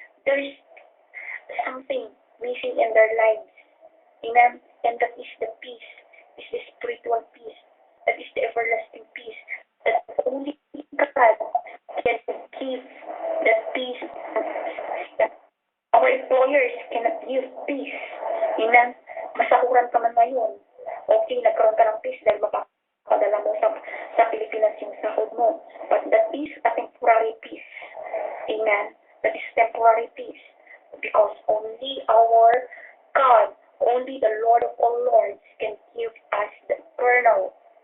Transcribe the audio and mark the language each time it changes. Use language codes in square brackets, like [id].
[en] There is something missing in their lives. Amen. And that is the peace. Is the spiritual peace. That is the everlasting peace. That only God can give that peace. Our employers cannot give peace. [tl] Amen. Masakuran ka man ngayon. Okay, nagkaroon ka ng peace dahil mapapadala mo sa Pilipinas yung sahod mo. [en] But that is a temporary peace. Amen. That is temporary peace. Because only our God, only the Lord of all lords can give us the eternal